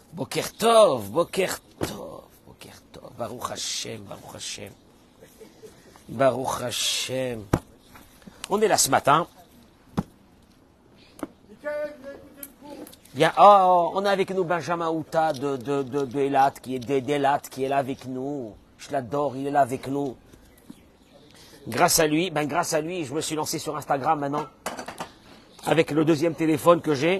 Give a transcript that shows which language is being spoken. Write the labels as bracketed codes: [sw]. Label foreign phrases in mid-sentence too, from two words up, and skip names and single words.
[he] בוקר טוב, בוקר טוב, בוקר טוב, ברוך השם, ברוך השם, ברוך השם. [fr] On est là ce matin. Bien, oh, on a avec nous Benjamin Outa de Elat, qui est d'Elat, qui est là avec nous. Je l'adore, il est là avec nous. Grâce à lui, je me suis lancé sur Instagram maintenant, avec le deuxième téléphone que j'ai.